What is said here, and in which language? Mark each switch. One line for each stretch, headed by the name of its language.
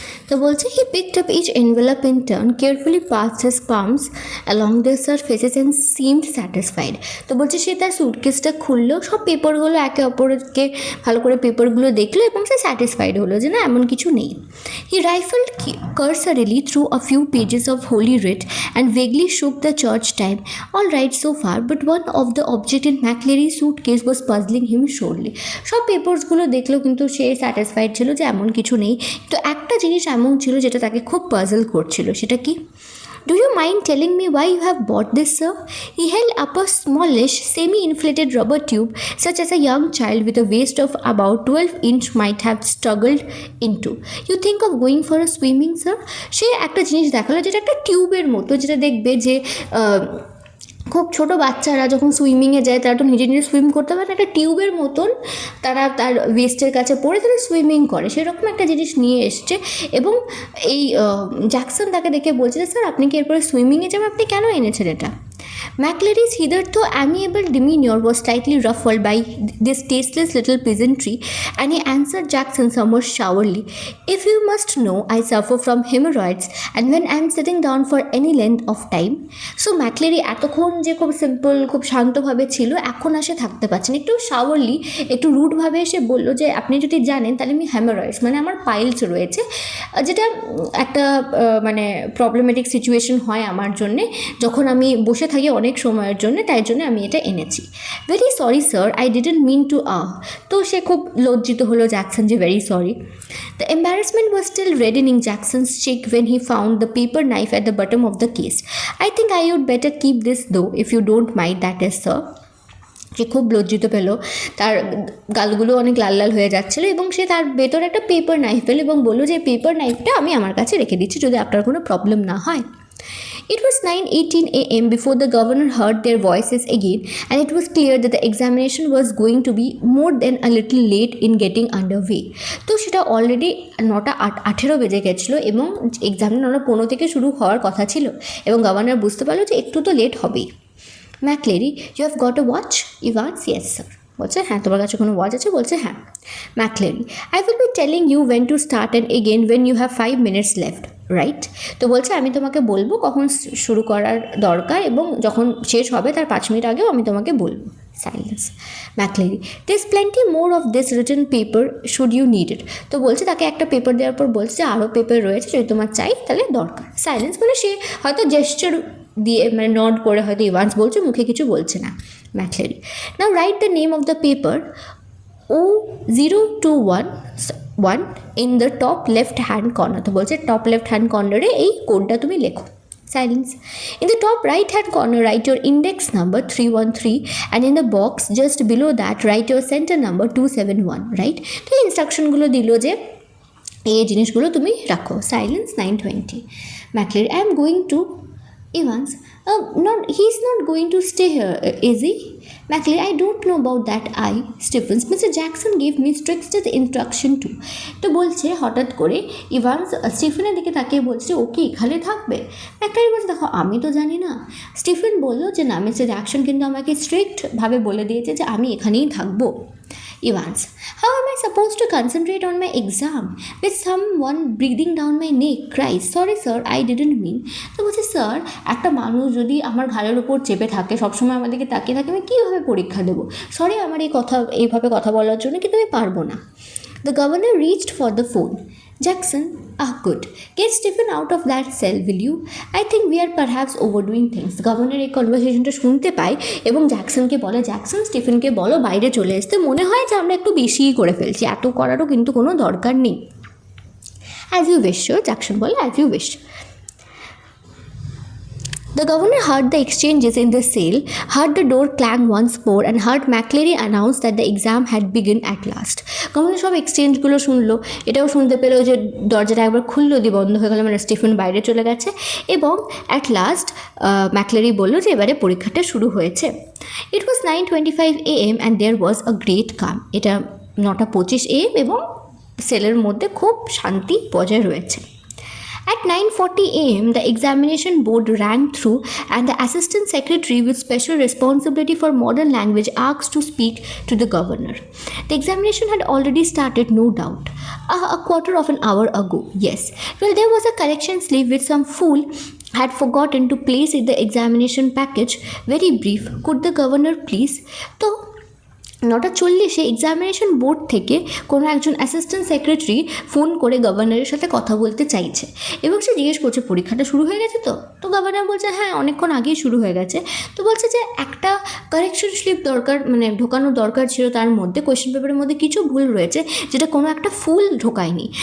Bangla: তো বলছে
English: he picked up each envelope in turn, carefully passed his palms along their surfaces and seemed satisfied.
Bangla: তো বলছে সে তার সুটকেসটা খুললো, সব পেপারগুলো একে অপরকে ভালো করে পেপারগুলো দেখলো এবং সে স্যাটিসফাইড হলো যে না এমন কিছু নেই।
English: He rifled cursorily through a few pages of Holy Writ and vaguely shook the church time. All right so far, but one of the objects in McLeary's suitcase was puzzling him sorely.
Bangla: সব পেপারসগুলো দেখলো কিন্তু সে satisfied ছিল যে এমন কিছু নেই, তো একটা জিনিস এমন ছিল যেটা তাকে খুব পাজল করছিল। সেটা কি?
English: "Do you mind telling me why you have bought this, sir?" He held up a smallish, semi-inflated rubber tube, such as a young child with a waist of about 12 inch might have struggled into. "You think of going for a swimming, sir?"
Bangla: সে একটা জিনিস দেখালো যেটা একটা টিউবের মতো, যেটা দেখবে যে খুব ছোটো বাচ্চারা যখন সুইমিংয়ে যায় তারা তো নিজে নিজে সুইম করতে পারে, একটা টিউবের মতন তারা তার ওয়েস্টের কাছে পড়ে তারা সুইমিং করে, সেরকম একটা জিনিস নিয়ে এসছে। এবং এই জ্যাকসন তাকে দেখে বলছে যে স্যার আপনি কি এরপরে সুইমিংয়ে যাবেন, আপনি কেন এনেছেন এটা?
English: McLeary's hitherto amiable demeanor was slightly ruffled by this tasteless little pleasantry, and he answered Jackson somewhat sourly, "If you must know, I suffer from hemorrhoids, and when I am sitting down for any length of time..."
Bangla: So McLeary এতক্ষণ যে খুব simple খুব শান্তভাবে ছিল, এখন আসে থাকতে পারছেন, একটু সাওয়ারলি একটু রুডভাবে এসে বললো যে আপনি যদি জানেন তাহলে আমি হ্যামারয়েডস মানে আমার পাইলস রয়েছে, যেটা একটা মানে প্রবলেমেটিক সিচুয়েশন হয় আমার জন্যে যখন আমি বসে থাকি অনেক সময়ের জন্য, তাই জন্য আমি এটা এনেছি।
English: "very sorry sir, I didn't mean to
Bangla: তো সে খুব লজ্জিত হলো জ্যাকসন যে very sorry.
English: The embarrassment was still reddening Jackson's cheek when he found the paper knife at the bottom of the case. "I think I would better keep this though, if you don't mind, that is, sir."
Bangla: সে খুব লজ্জিত পেল, তার গালগুলো অনেক লাল লাল হয়ে যাচ্ছিলো এবং সে তার ভেতরে একটা পেপার নাইফ পেল এবং বললো যে পেপার নাইফটা আমি আমার কাছে রেখে দিচ্ছি যদি আপনার কোনো প্রবলেম না হয়।
English: It was 9:18 a.m. before the governor heard their voices again, and it was clear that the examination was going to be more than a little late in getting underway.
Bangla: তো সেটা অলরেডি 9:18 বেজে গেছিলো এবং examination 9:15 থেকে শুরু হওয়ার কথা ছিল এবং গভর্নর বুঝতে পারলো যে একটু তো লেট হবেই।
English: McLeary, "You have got a watch?" Evans, "Yes, sir."
Bangla: বলছে হ্যাঁ তোমার কাছে কোনো ওয়াচ আছে? বলছে হ্যাঁ।
English: McLeary, "I will be telling you when to start and again when you have 5 minutes left, right?"
Bangla: তো বলছে আমি তোমাকে বলবো কখন শুরু করার দরকার এবং যখন শেষ হবে তার 5 মিনিট আগেও আমি তোমাকে বলবো।
English: Silence. McLeary, "There's plenty more of this written paper should you need it."
Bangla: তো বলছে তাকে একটা পেপার দেওয়ার পর বলছে যে আরও পেপার রয়েছে, যদি তোমার চাই তাহলে দরকার। Silence মানে সে হয়তো জেস্চার দিয়ে মানে নড করে হয়তো ইভান্স বলছে, মুখে কিছু বলছে না।
English: McLeary, "Now write the name of the paper, 0211 in the top left hand corner."
Bangla: তো বলছে টপ লেফট হ্যান্ড কর্নারে এই কোডটা তুমি লেখো।
English: Silence. In the top right hand corner, write your index number 313, and in the box just below that, write your center number 271, right?
Bangla: তো এই ইনস্ট্রাকশনগুলো দিল যে এই জিনিসগুলো তুমি রাখো।
English: Silence 9:20. Macleary, I am going to Evans, he's not going to stay here, is he? Macleay, I don't know about that. Stephens, Mr. Jackson gave me strictest instruction to.
Bangla: তো বলছে হঠাৎ করে ইভান্স স্টিফেনের দিকে তাকিয়ে বলছে ও কি এখানে থাকবে? ম্যাকলেরি বলছে দেখো আমি তো জানি না। স্টিফেন বলল যে না, মিস্টার জ্যাকসন কিন্তু আমাকে স্ট্রিক্টভাবে বলে দিয়েছে যে আমি এখানেই থাকবো।
English: Evans, how am I supposed to concentrate on my exam with someone breathing down my neck? Cries, sorry sir, I didn't mean.
Bangla: তো বলছে স্যার, একটা মানুষ যদি আমার ঘাড়ের উপর চেপে থাকে, সবসময় আমাদেরকে তাকিয়ে থাকে, আমি কীভাবে পরীক্ষা দেবো? সরি আমার এইভাবে কথা বলার জন্য, কিন্তু আমি পারবো না।
English: The governor reached for the phone. Jackson, good. Get Stephen out of that cell, will you? I think we are perhaps overdoing things.
Bangla: Governor এই কনভারসেশনটা শুনতে পায় এবং জ্যাকসনকে বলে, জ্যাকসন স্টিফেনকে বলো বাইরে চলে আসতে, মনে হয় যে আমরা একটু বেশিই করে ফেলছি, এত করারও কিন্তু কোনো দরকার নেই।
English: As you wish, Jackson বলে as you wish. The governor heard the exchanges in the cell, heard the door clang once more, and heard Macleary announce that the exam had begun at last.
Bangla: Governor সব এক্সচেঞ্জগুলো শুনলো, এটাও শুনতে পেলো যে দরজাটা একবার খুললো দিয়ে বন্ধ হয়ে গেল, মানে স্টিফেন বাইরে চলে গেছে, এবং অ্যাট লাস্ট ম্যাকলেরি বললো যে এবারে পরীক্ষাটা শুরু হয়েছে।
English: It was 9:25 AM and there was a great calm.
Bangla: এটা 9:25 AM এবং সেলের মধ্যে খুব শান্তি বজায় রয়েছে।
English: At 9:40 AM, the examination board rang through, and the assistant secretary with special responsibility for modern language asked to speak to the governor. The examination had already started, no doubt. A quarter of an hour ago, yes. Well, there was a correction slip which some fool had forgotten to place in the examination package. Very brief. Could the governor please?
Bangla: So, 9:40 examination board থেকে কোনো একজন assistant secretary phone করে গভর্নরের সাথে কথা বলতে চাইছে এবং সে জিজ্ঞেস করছে পরীক্ষাটা শুরু হয়ে গেছে তো? তো গভর্নর বলছে হ্যাঁ অনেকক্ষণ আগেই শুরু হয়ে গেছে। তো বলছে যে একটা কারেকশন স্লিপ দরকার, মানে ঢোকানো দরকার ছিল, তার মধ্যে কোয়েশ্চেন পেপারের মধ্যে কিছু ভুল রয়েছে যেটা কোনো একটা ফুল ঢোকায়নি।